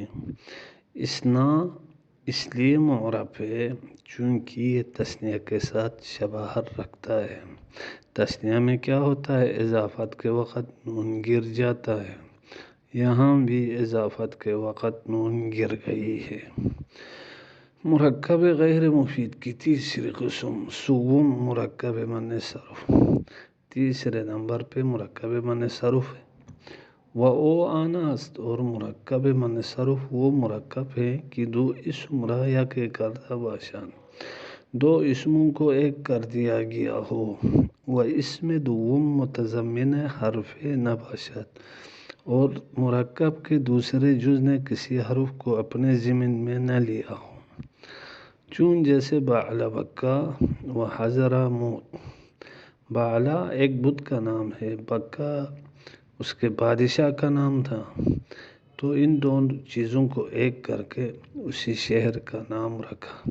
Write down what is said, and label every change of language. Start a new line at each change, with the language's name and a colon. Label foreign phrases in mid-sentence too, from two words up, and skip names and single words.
Urdu: اثنا اس لیے معرب ہے چونکہ یہ تثنیہ کے ساتھ شباہت رکھتا ہے۔ تثنیہ میں کیا ہوتا ہے؟ اضافت کے وقت نون گر جاتا ہے، یہاں بھی اضافت کے وقت نون گر گئی ہے۔ مرکب غیر مفید کی تیسری قسم،
Persian: سوم مرکب من صرف،
Urdu: تیسرے نمبر پہ مرکب من صرف ہے۔
Persian: و او آنا است،
Urdu: اور مرکب من صرف وہ مرکب ہے کہ
Persian: دو اسم را یک کردہ باشند،
Urdu: دو اسموں کو ایک کر دیا گیا ہو،
Persian: و اسم دوم متضمن حرف نباشد،
Urdu: اور مرکب کے دوسرے جز نے کسی حرف کو اپنے ضمن میں نہ لیا ہو، چون جیسے بعل بکا و حضر موت۔ بعلہ ایک بت کا نام ہے، بکا اس کے بادشاہ کا نام تھا، تو ان دونوں چیزوں کو ایک کر کے اسی شہر کا نام رکھا۔